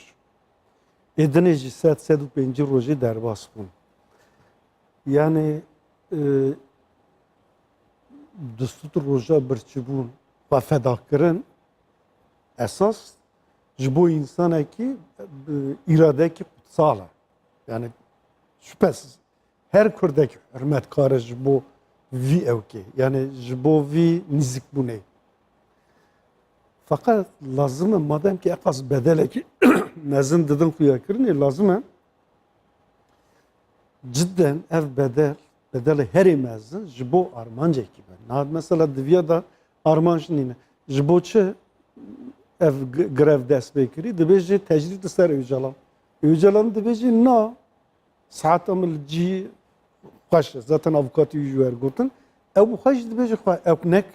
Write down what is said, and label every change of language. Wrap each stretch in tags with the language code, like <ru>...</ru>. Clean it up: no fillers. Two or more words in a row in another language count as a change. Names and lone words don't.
<ku>Edine jî 105 rojê derbas bûn. Yani 200 roja birçîbûn ve fedakirin esas ji bo insanekî îradekî kutsal e. Yani şüphesiz her Kurdek hürmetkar ji bo vî evkê yani ji bo vî nîzikbûnê. Fakat lazım e madem ki eqas bedelekî mezin didin xuya kirinê lazım e cidden ev bedeli herî mezin ji bo armancekî be. Mesela diviya da armanc nîne. Ji bo çi ev grev dest pê kirî dibêje tecrîd li ser Öcalan. Öcalan dibêje na saeta min li cî xweş e. Zaten avukatî jî wergotin. Ew xwe jî dibêje xwe ew nekin.</ku>